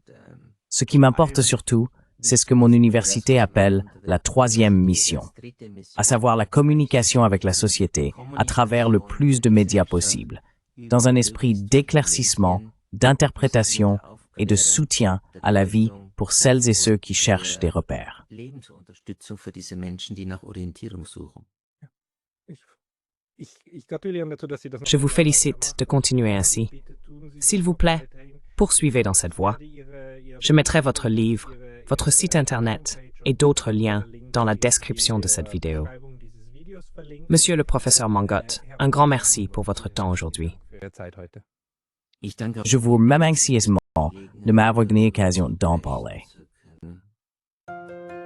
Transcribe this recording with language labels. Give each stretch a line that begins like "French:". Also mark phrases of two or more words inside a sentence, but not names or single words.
French: Ce qui m'importe surtout, c'est ce que mon université appelle la troisième mission, à savoir la communication avec la société à travers le plus de médias possible, dans un esprit d'éclaircissement, d'interprétation et de soutien à la vie pour celles et ceux qui cherchent des repères.
German: Lebensunterstützung für diese Menschen, die nach Orientierung suchen. Ich gratuliere dazu, dass Sie das
French: Je vous félicite de continuer ainsi. S'il vous plaît, poursuivez dans cette voie. Je mettrai votre livre, votre site internet et d'autres liens dans la description de cette vidéo. Monsieur le professeur Mangot, un grand merci pour votre temps aujourd'hui.
German: Ich danke
French: Je vous remercie de m'avoir donné l'occasion d'en parler.